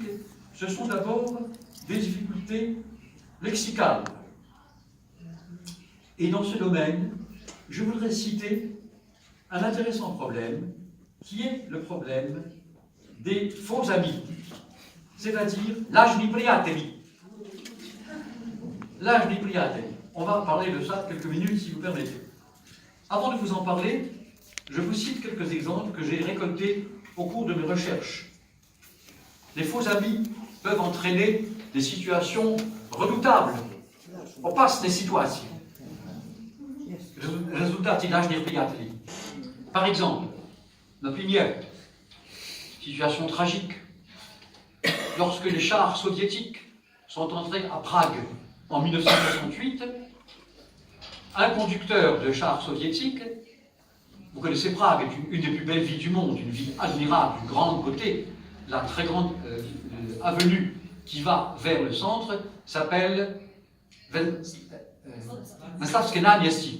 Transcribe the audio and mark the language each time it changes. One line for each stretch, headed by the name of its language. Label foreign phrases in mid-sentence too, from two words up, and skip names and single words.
French: Ce sont d'abord des difficultés lexicales. Et dans ce domaine, je voudrais citer un intéressant problème, qui est le problème des faux amis, c'est-à-dire
Serbian: lažni prijatelji. Lažni prijatelji.
French: On va parler de ça quelques minutes, si vous permettez. Avant de vous en parler, je vous cite quelques exemples que j'ai récoltés au cours de mes recherches. Les faux amis peuvent entraîner des situations redoutables. On passe des situations. Résultat,
Serbian: lažni prijatelji.
French: Par exemple, например, situation tragique, lorsque les chars soviétiques sont entrés à Prague en 1968, un conducteur de chars soviétiques, vous connaissez Prague, est une des plus belles villes du monde, une ville admirable, d'une grande beauté, la très grande avenue qui va vers le centre s'appelle Męstawskie Náměstí.